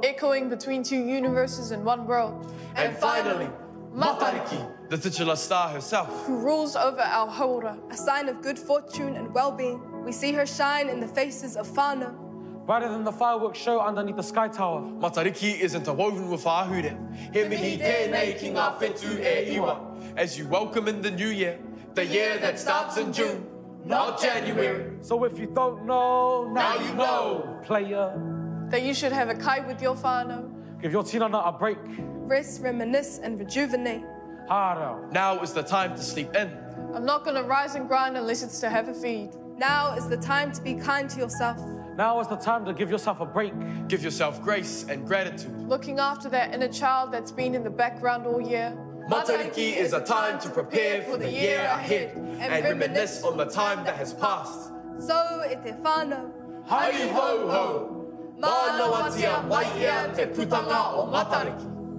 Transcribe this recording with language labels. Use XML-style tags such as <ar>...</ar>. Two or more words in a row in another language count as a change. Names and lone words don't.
<en>Echoing between two universes in one world. And finally, Matariki, the titular star herself. Who rules over our haura. A sign of good fortune and well-being. We see her shine in the faces of whānau. Brighter than the fireworks show underneath the sky tower. Matariki is interwoven with our ahure.</en> <mi>He mihi tēnei ki ngā whetū e iwa.</mi> <en>As you welcome in the new year, the year that starts in June, not January. So if you don't know, now you know. Player. That you should have a kai with your whānau. Give your tinana a break. Rest, reminisce, and rejuvenate. Hara. Now is the time to sleep in. I'm not gonna rise and grind unless it's to have a feed. Now is the time to be kind to yourself. Now is the time to give yourself a break. Give yourself grace and gratitude. Looking after that inner child that's been in the background all year. Matariki is a time to prepare for the year ahead and reminisce on the time that has passed.</en> <mi>So e te whānau. Hai ho ho! Mā noatia mai ea te putanga o Matariki.</mi>